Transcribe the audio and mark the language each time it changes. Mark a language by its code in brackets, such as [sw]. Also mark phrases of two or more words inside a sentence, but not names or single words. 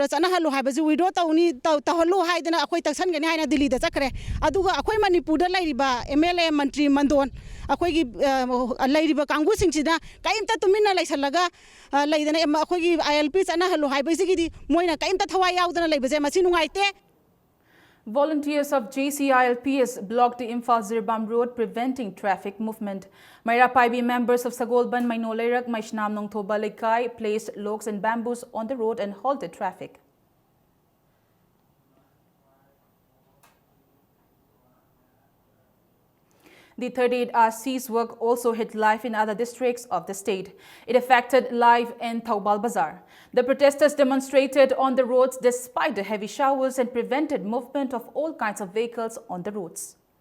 [mni] chana halu habaji withdraw tawni tawhalu haidana akhoi taksan gani haina Delhi da chakre aduga akhoi Manipur da lairiba MLA Mantri Mandon akhoi gi lairiba kangu singchida kaimta tumina laisalaga laidana akhoi gi ILP chana halu habaji gi moina kaimta thawai yaudana laibaje masi nungaite. [en] Volunteers of JCILPS blocked the Imphal Zirbam Road, preventing traffic movement. Maira Paibi members of Sagolban, Mainolairak, Maishnam Nongthoba Laikai placed logs and bamboos on the road and halted traffic. The 38-hour cease work also hit life in other districts of the state. It affected life in Taubal Bazar. The protesters demonstrated on the roads despite the heavy showers and prevented movement of all kinds of vehicles on the roads.